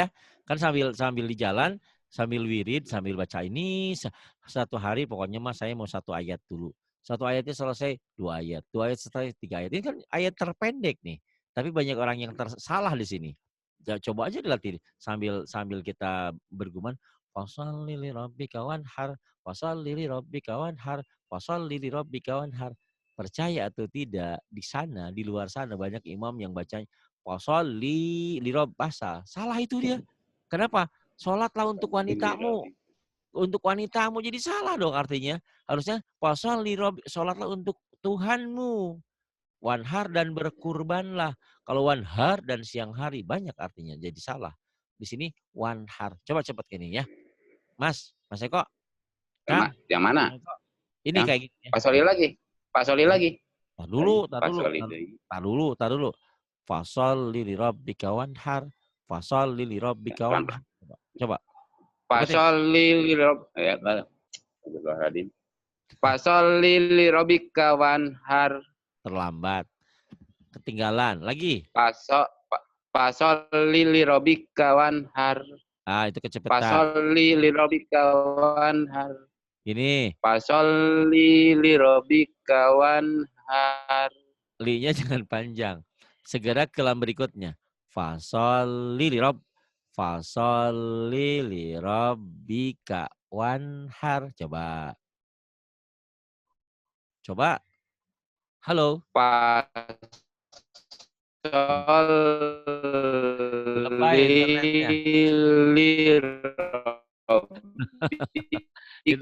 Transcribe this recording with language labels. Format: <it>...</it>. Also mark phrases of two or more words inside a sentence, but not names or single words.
<id>Kan sambil di jalan, sambil wirid, sambil baca ini satu hari pokoknya mas saya mau 1 ayat dulu. 1 ayatnya selesai 2 ayat. 2 ayat selesai 3 ayat. Ini kan ayat terpendek nih. Tapi banyak orang yang salah di sini. Coba aja dilatih sambil kita bergumam.</id> <ar>فصل لربك وانحر فصل لربك وانحر فصل لربك وانحر, fasholli li rabbika wanhar.</ar> <id>Percaya atau tidak, di sana, di luar sana banyak imam yang bacanya</id> <ar>فصل لربسا.</ar> <id>Salah itu dia. Kenapa? Sholatlah untuk wanitamu. Untuk wanitamu, jadi salah dong artinya. Harusnya fasholli sholatlah untuk Tuhanmu. Wanhar dan berkurbanlah. Kalau wanhar dan siang hari banyak artinya, jadi salah. Di sini wanhar. Coba cepat gini ya. Mas Eko. Kan? Yang mana? Ini kayak gini ya. Pasoli lagi. Tar dulu.</id> <ar>فصل لربك وانحر. فصل لربك وانحر.</ar> <id>Coba.</id> <ar>فصل لربك وانحر.</ar> <id>Terlambat. Ketinggalan. Lagi.</id> <ar>فصل لربك وانحر.</ar> <id>Itu kecepatan.</id> <ar>فصل لربك وانحر.</ar> <id>Ini.</id> <ar>فصل لربك وانحر.</ar> <id>Li-nya jangan panjang. Segera ke lam berikutnya.</id> <ar>فصل لربك وانحر.</ar> <id>Coba. Halo. Itu</id>